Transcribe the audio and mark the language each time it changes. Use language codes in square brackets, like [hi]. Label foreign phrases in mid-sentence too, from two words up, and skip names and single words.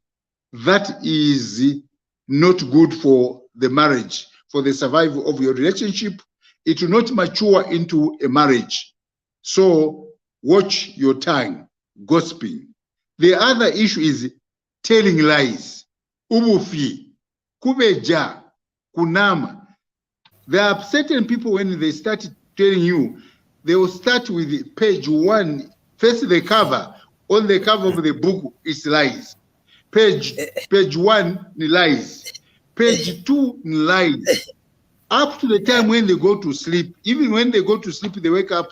[en] That is not good for the marriage, for the survival of your relationship. It will not mature into a marriage. So watch your tongue. gossiping. The other issue is telling lies. [bem] Ubufi, kubeja, kunama. [en] There are certain people, when they start telling you, they will start with page 1. First the cover. On the cover of the book is lies. Page 1 lies. Page 2 lies. Up to the time when they go to sleep. Even when they go to sleep, they wake up.